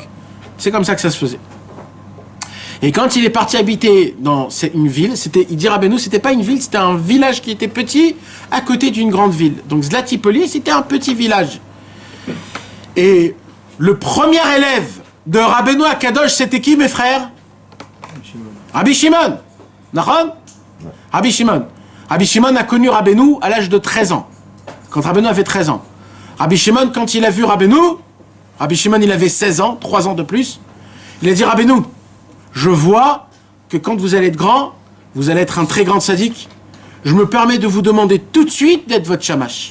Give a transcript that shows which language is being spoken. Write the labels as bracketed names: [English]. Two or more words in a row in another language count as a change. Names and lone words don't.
[French] C'est comme ça que ça se faisait. Et quand il est parti habiter dans une ville, il dit Rabbeinu, c'était pas une ville, c'était un village qui était petit à côté d'une grande ville. Donc Zlatipoli, c'était un petit village. Et le premier élève de Rabbeinu à Kadosh, c'était qui, mes frères? Rabbi Shimon. Nachon? Rabbi Shimon. Rabbi Shimon a connu Rabbeinu à l'âge de 13 ans. Quand Rabbeinu avait 13 ans. Rabbi Shimon, quand il a vu Rabbeinu, Rabbi Shimon, il avait 16 ans, 3 ans de plus. Il a dit Rabbeinu, je vois que quand vous allez être grand, vous allez être un très grand sadique. Je me permets de vous demander tout de suite d'être votre shamash.